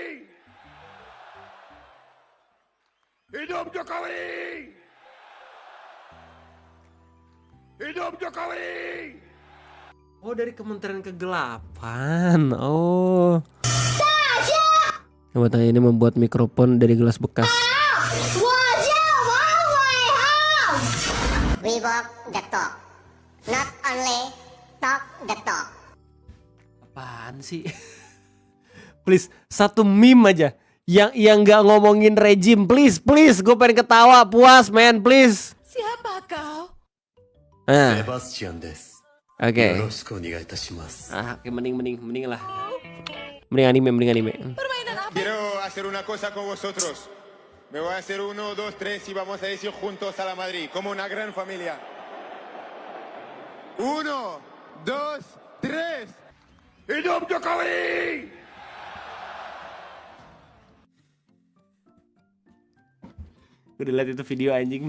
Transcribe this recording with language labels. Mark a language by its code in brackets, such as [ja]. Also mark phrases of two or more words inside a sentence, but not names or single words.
[id] Hidup Jokowi. Hidup Jokowi. Oh, dari Kementerian Kegelapan. Oh. Coba tanya, ini membuat mikrofon dari gelas bekas. [en] We walk the talk, not only talk the talk. [id] Apaan sih? Please, satu meme aja yang nggak ngomongin rejim, please, gue pengen ketawa, puas, man, please. Siapa kau? [ja] Sebastian desu. [id] Oke. [ja] Yoroshiku onegaitashimashou. [id] Oke, mending lah. Mending anime. [es] Quiero hacer una cosa con vosotros. Me voy a hacer 1, 2, 3 y vamos a decir juntos a la Madrid, como una gran familia. 1, 2, 3. [id] Hidup Jokowi. Udah liat itu video anjing.